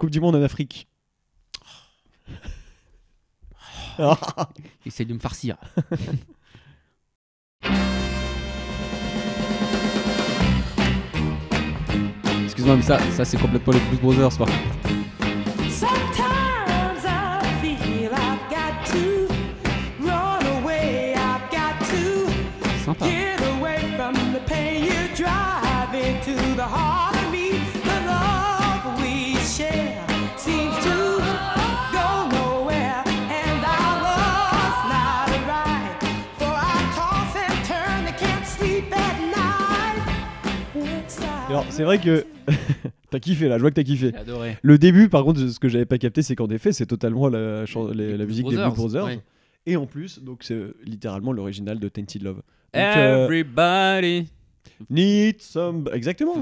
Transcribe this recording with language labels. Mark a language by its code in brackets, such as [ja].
[fr] Coupe du Monde en Afrique. Essaye de me farcir. Excuse-moi, mais ça c'est complètement les Blues Brothers, par contre. [en] Sometimes I feel I've got to run away. I've got to [fr] Sympa. [en] get away from the pain you drive into the heart of me. The love we share seems to go nowhere, and our love's not right. For I toss and turn, I can't sleep at night. [fr] Alors, c'est vrai que t'as kiffé là, je vois que t'as kiffé. J'ai adoré. Le début, par contre, ce que j'avais pas capté, c'est qu'en effet, c'est totalement la musique des Blues Brothers. Ouais. Et en plus, donc c'est littéralement l'original de Tainted Love. Donc, [en] Everybody. need some. [fr] Exactement.